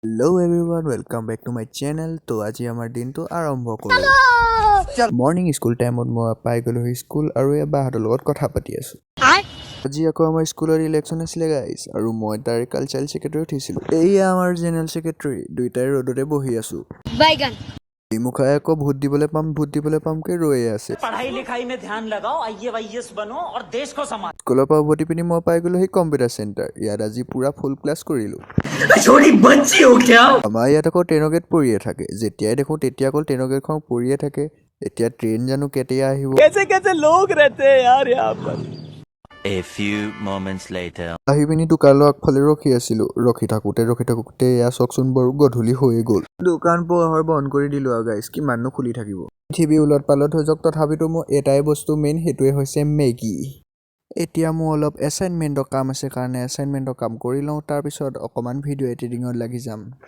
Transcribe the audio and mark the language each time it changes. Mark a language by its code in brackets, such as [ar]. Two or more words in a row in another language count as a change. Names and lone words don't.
[en] Hello everyone, welcome back to my channel. [as] তো আজি আমাৰ দিনটো আৰম্ভ কৰোঁ। [en] morning school timeত [as] মই পাই গ'লো স্কুল আৰু এই বাহঁতৰ লগত কথা পাতি আছোঁ। আজি আকৌ আমাৰ স্কুলৰ ইলেকশ্যন আছিলে গাইজ আৰু মই তাৰ [en] cultural secretary [as] উঠিছিলোঁ। এয়া আমাৰ [en] general secretary, [as] দুইটাই ৰ'দতে বহি আছোঁ। মুখাই আকৌ ভোট দিবলৈ পামকৈ ৰৈয়ে আছে। [hi] पढ़ाई लिखाई में ध्यान लगाओ, आईएएस बनो और देश को संभालो। [as] স্কুলৰ পৰা উভতি পিনি মই পাই গ'লো কম্পিউটাৰ চেণ্টাৰ। ইয়াত আজি পুৰা [en] full class [as] কৰিলোঁ। আমাৰ ইয়াত আকৌ ট্ৰেইনৰ গেট পৰিয়ে থাকে। যেতিয়াই দেখোঁ তেতিয়া অকল ট্ৰেইনৰ গেটখন পৰিয়ে থাকে। এতিয়া ট্ৰেইন জানো কেতিয়া আহিব। [en] A few moments later. [as] আহি পিনি দোকানৰ আগফালে ৰখি আছিলোঁ। ৰখি থাকোঁতে এয়া চাওকচোন বাৰু গধূলি হৈয়ে গ'ল। দোকান পোহাৰ বন্ধ কৰি দিলোঁ আৰু গাইজ, কিমাননো খুলি থাকিব। পৃথিৱী উলট পালট হৈ যাওক, তথাপিতো মোৰ এটাই বস্তু মেইন, সেইটোৱে হৈছে মেগী। এতিয়া মোৰ অলপ এছাইনমেণ্টৰ কাম আছে কাৰণে এছাইনমেণ্টৰ কাম কৰি লওঁ, তাৰপিছত অকণমান [en] video editingত [as] লাগি যাম।